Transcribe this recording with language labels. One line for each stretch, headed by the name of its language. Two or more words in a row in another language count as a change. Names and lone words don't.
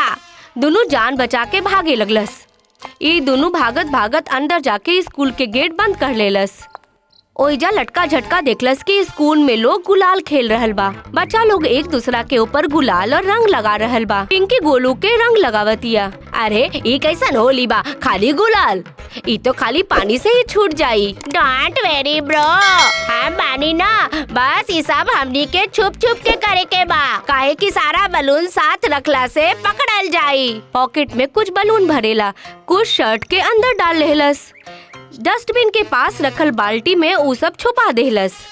Bhojpuri: दोनों जान बचा के भागे लगलस। ये दोनों भागत भागत अंदर जाके स्कूल के गेट बंद कर लेलस। ओइजा लटका झटका देखलस कि स्कूल में लोग गुलाल खेल रहल बा। बच्चा लोग एक दूसरा के ऊपर गुलाल और रंग लगा रहल बा। पिंकी गोलू के रंग लगावतिया। अरे ये कैसन होली बा, खाली गुलाल? ये तो खाली पानी से ही छूट जाई।
English: Don't worry bro,
Bhojpuri: हम बानी ना। बस ये सब हमनी के छुप छुप के करे के बा, काहे कि सारा बलून साथ रखला से पकड़ल जाई। पॉकेट में कुछ बलून भरेला, कुछ शर्ट के अंदर डाल लेहलस। डस्टबिन के पास रखल बाल्टी में ऊ सब छुपा देहलस।